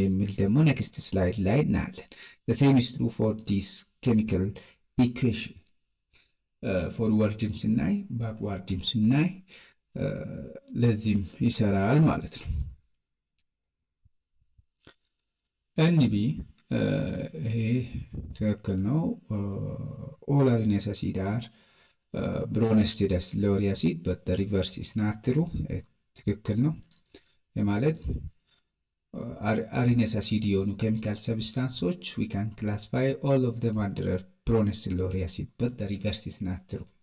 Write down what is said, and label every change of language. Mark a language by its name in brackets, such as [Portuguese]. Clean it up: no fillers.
[Amharic] የሚል ደግሞ ኔክስት ስላይድ ላይ እናያለን። [English] the same is true for this chemical equation. [Amharic] ፎርዋርድም ስናይ ባክዋርድም ስናይ ለዚህም ይሰራል ማለት ነው። ኤንቢ ይሄ ትክክል ነው። [English] all RNase acid are [Amharic] ብሮነስትድ ሎሪ አሲድ [English] but the reverse is not true. [Amharic] ትክክል ነው ማለት [English] RNase acid [Amharic] የሆኑ ኬሚካል ሰብስታንሶች [English] we can classify all of them under ብሮነስትድ ሎሪ አሲድ but the reverse is not true.